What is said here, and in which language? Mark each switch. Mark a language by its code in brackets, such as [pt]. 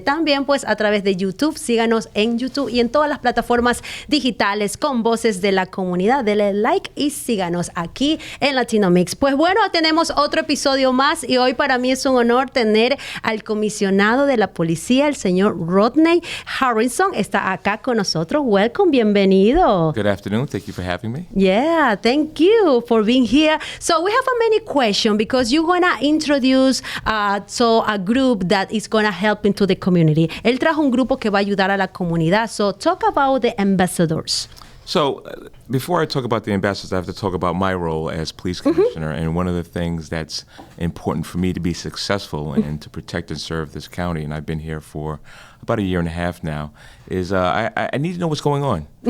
[es] También, pues, a través de YouTube. Síganos en YouTube y en todas las plataformas digitales con Voces de la Comunidad. Denle like y síganos aquí en Latino Mixx. Pues bueno, tenemos otro episodio más y hoy para mí es un honor tener al comisionado de la policía, el señor Rodney Harrison, está acá con nosotros. [en] Welcome, [es] bienvenido. [en] Good afternoon. Thank you for having me. Yeah, thank you for being here. So we have a many questions because you're going to introduce a group that is going to help into the community. [es] Él trajo un grupo que va a ayudar a la comunidad. [en] So talk about the ambassadors. So, before I talk about the ambassadors, I have to talk about my role as police commissioner. And one of the things that's important for me to be successful and to protect and serve this county, and I've been here for about a year and a half now, is I need to know what's going on.